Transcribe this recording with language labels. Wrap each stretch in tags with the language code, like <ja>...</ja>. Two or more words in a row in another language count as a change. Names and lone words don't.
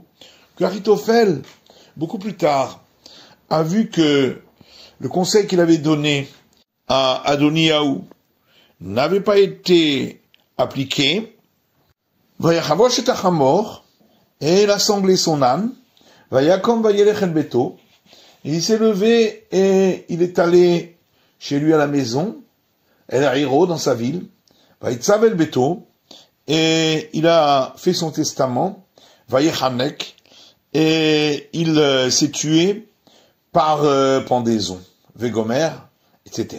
<fr>Que Achitophel, beaucoup plus tard, a vu que le conseil qu'il avait donné à Adoniaou n'avait pas été appliqué. et il a sanglé son âne,</fr> <he>ויקם וילך אל ביתו,</he> <fr>et il s'est levé et il est allé chez lui à la maison,</fr> <he>אל עירו,</he> <fr>dans sa ville,</fr> <he>ויצו אל ביתו,</he> <fr>et il a fait son testament, Vayechanek, et il s'est tué par pendaison, Vegomer, etc.</fr>